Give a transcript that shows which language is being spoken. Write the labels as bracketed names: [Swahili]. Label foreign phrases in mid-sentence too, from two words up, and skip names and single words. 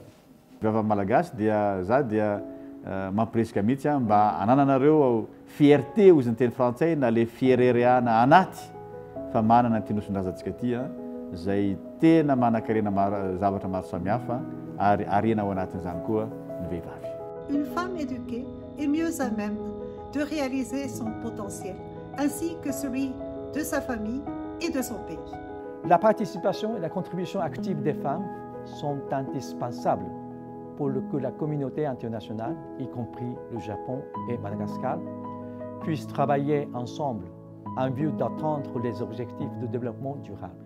[Malagasy] Vehivavy malagasy dia mampiresaka mihitsy mba anananareo fierté ozy ny teny frantsay na le fierereana anaty fa manana ty nosondrazatsika ty zay tena manan-karena zavatra maro samihafa ary arena ao anatin'izany koa ny vehivavy. [French] Une femme éduquée est mieux à même de réaliser son potentiel, ainsi que celui de sa famille et de son pays. La participation et la contribution active des femmes sont indispensables pour que la communauté internationale, y compris le Japon et Madagascar, puisse travailler ensemble en vue d'atteindre les objectifs de développement durable.